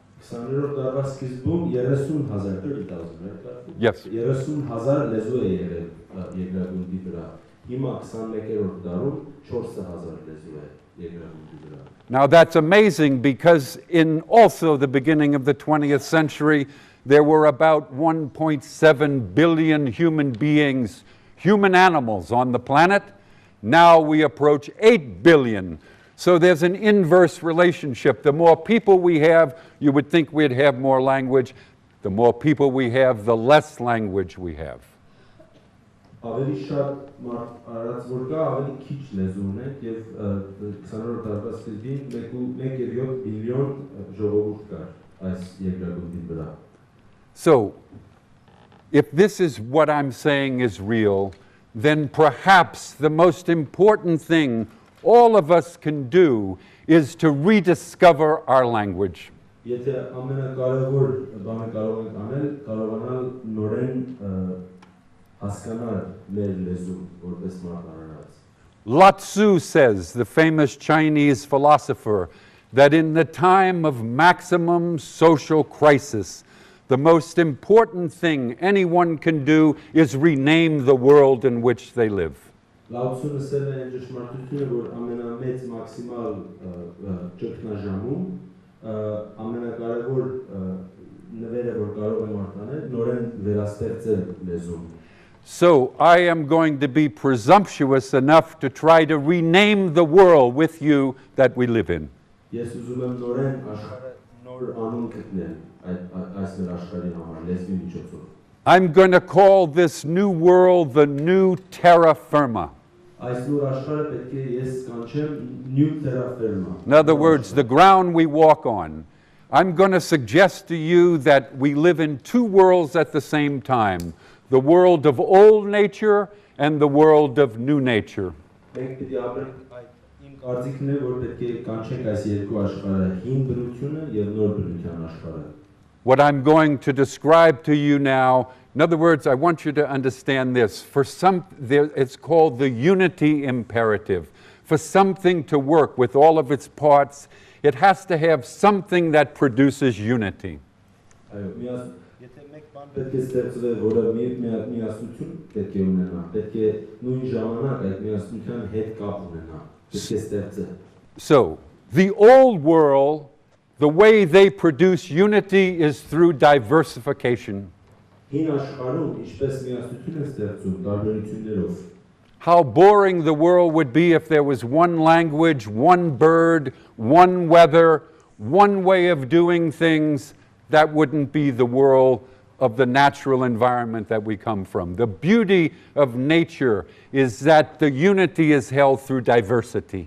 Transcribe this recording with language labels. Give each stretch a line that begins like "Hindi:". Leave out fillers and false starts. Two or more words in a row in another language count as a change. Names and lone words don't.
Armenian: 20-րդ դարվա սկիզբում 30,000 30,000,
English: right? Yes.
Armenian: 30,000 լեզու է եղել երկրագնդի վրա։ Հիմա 21-րդ դարում 4,000 լեզու է երկրագնդի վրա։
English: Now that's amazing because in also the beginning of the 20th century, there were about 1.7 billion human beings, human animals on the planet. Now we approach 8 billion. So there's an inverse relationship. The more people we have, you would think we'd have more language. The more people we have, the less language we have.
Armenian: Ավելի շատ մարդ արած որ կա, ավելի քիչ լեզու ունենք եւ 20-րդ դարվա սկզբին 1.7 բիլիոն ժողովուրդ կար այս երկրագնդի վրա։
English: So, if this is what I'm saying is real, then perhaps the most important thing all of us can do is to rediscover our language.
Armenian: Եթե ամենակարևոր բանը կարող ենք անել, կարողանալ նորեն հասկանալ մեր լեզուն որպես մարդարարած։
English: Lao Tzu says, the famous Chinese philosopher, that in the time of maximum social crisis, the most important thing anyone can do is rename the world in which they live.
Armenian: Լաուցուն ասել է ճշմարտությունը, որ ամենամեծ մաքսիմալ ճգնաժամում ամենակարևոր նվերը, որ կարող է մարդ անել, նորեն վերաստեղծել լեզուն։
English: So I am going to be presumptuous enough to try to rename the world with you that we live in.
Armenian: Ես ուզում եմ նորեն աշխարհը նոր անուն գտնել այս մեր աշխարհի համար լեզվի միջոցով։
English: I'm going to call this new world the new terra firma.
Armenian: Այս նոր աշխարհը պետք է ես կանչեմ
English: new terra firma. In other words, the ground we walk on. I'm going to suggest to you that we live in two worlds at the same time. The world of old nature and the world of new nature.
Armenian: Մենք պիտի ապրենք իմ կարծիքն է, որ պետք է կանչենք այս երկու աշխարհը, հին բնությունը եւ նոր բնության աշխարհը։
English: What I'm going to describe to you now, in other words, I want you to understand this. It's called the unity imperative. For something to work with all of its parts, it has to have something that produces unity.
Armenian: Եթե մեկ բան պետք է ստեղծվի, որը միասնություն պետք է ունենա, պետք է նույն ժամանակ այդ միասնության հետ կապ ունենա, պետք է ստեղծել։
English: So, the old world, the way they produce unity is through diversification.
Armenian: Հին աշխարհում ինչպես միասնություն են ստեղծում տարբերություններով։
English: How boring the world would be if there was one language, one bird, one weather, one way of doing things. That wouldn't be the world of the natural environment that we come from. The beauty of nature is that the unity is held through diversity.